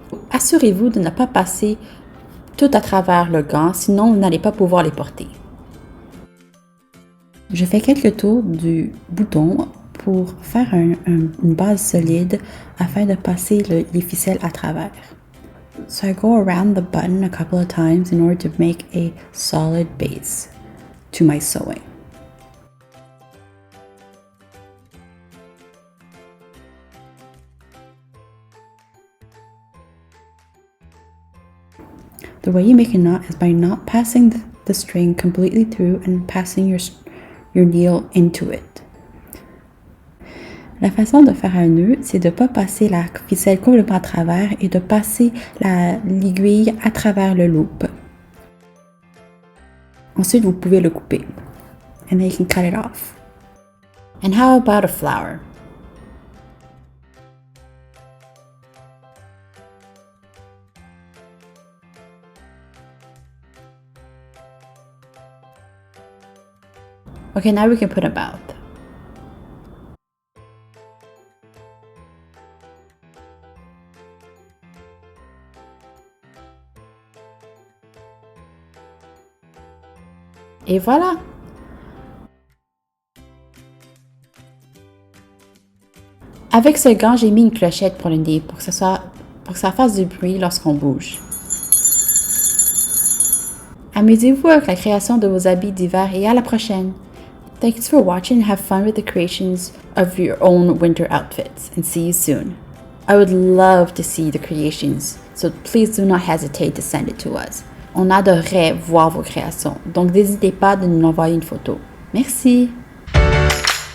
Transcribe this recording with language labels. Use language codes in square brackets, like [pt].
[fr] Assurez-vous de ne pas passer tout à travers le gant, sinon vous n'allez pas pouvoir les porter. Je fais quelques tours du bouton pour faire une base solide afin de passer les ficelles à travers. [en] So I go around the button a couple of times in order to make a solid base to my sewing. The way you make a knot is by not passing the string completely through and passing your needle into it. [fr] La façon de faire un nœud, c'est de ne pas passer la ficelle complètement à travers et de passer l'aiguille à travers le loop. Ensuite, vous pouvez le couper. [en] And then you can cut it off. And how about a flower? Okay, now we can put a mouth. [fr] Et voilà! Avec ce gant, j'ai mis une clochette pour le nez pour que ça fasse du bruit lorsqu'on bouge. Amusez-vous avec la création de vos habits d'hiver et à la prochaine! [en] Thanks for watching and have fun with the creations of your own winter outfits, and see you soon. I would love to see the creations, so please do not hesitate to send it to us. [fr] On adorerait voir vos créations, donc n'hésitez pas de nous envoyer une photo. Merci!